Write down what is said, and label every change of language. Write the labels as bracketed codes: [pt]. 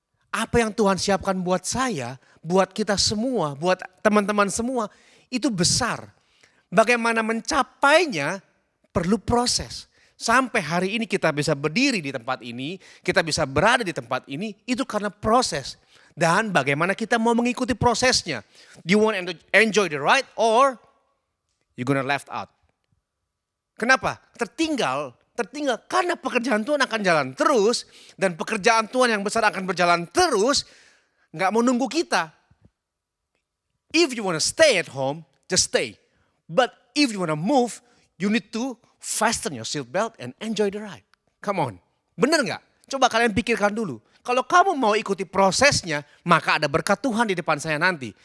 [id] Apa yang Tuhan siapkan buat saya, buat kita semua, buat teman-teman semua, itu besar. Bagaimana mencapainya perlu proses. Sampai hari ini kita bisa berdiri di tempat ini, kita bisa berada di tempat ini, itu karena proses. Dan bagaimana kita mau mengikuti prosesnya. [en] Do you want to enjoy the ride or you gonna left out? [id] Kenapa? Tertinggal karena pekerjaan Tuhan akan jalan terus. Dan pekerjaan Tuhan yang besar akan berjalan terus, gak mau nunggu kita. [en] If you want to stay at home, just stay. But if you want to move, you need to fasten your seat belt and enjoy the ride. Come on. [id] Bener gak? Coba kalian pikirkan dulu. Kalau kamu mau ikuti prosesnya, maka ada berkat Tuhan di depan saya nanti.